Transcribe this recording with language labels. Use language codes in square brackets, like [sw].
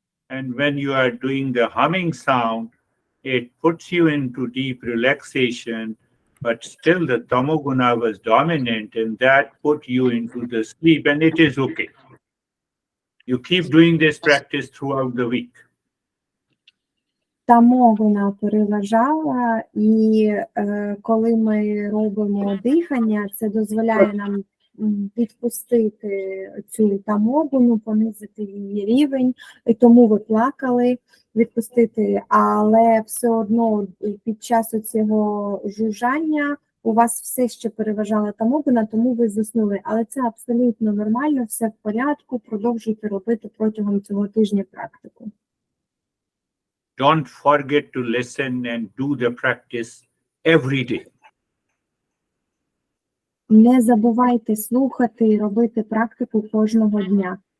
[en] And when you are doing the humming sound, it puts you into deep relaxation, but still the tamoguna was dominant, and that put you into the sleep, and it is okay. You keep doing this practice throughout the week. [uk] тамогона переважала, і коли ми робимо дихання, це дозволяє нам відпустити цю тамогону, понизити її рівень, і тому ви плакали, відпустити, але все одно під час цього жужжання у вас все ще переважала тамогона, тому ви заснули. Але це абсолютно нормально, все в порядку, продовжуйте робити протягом цього тижня практику. [en] Don't forget to listen and do the practice every day. [uk] Не забувайте слухати і робити практику кожного дня.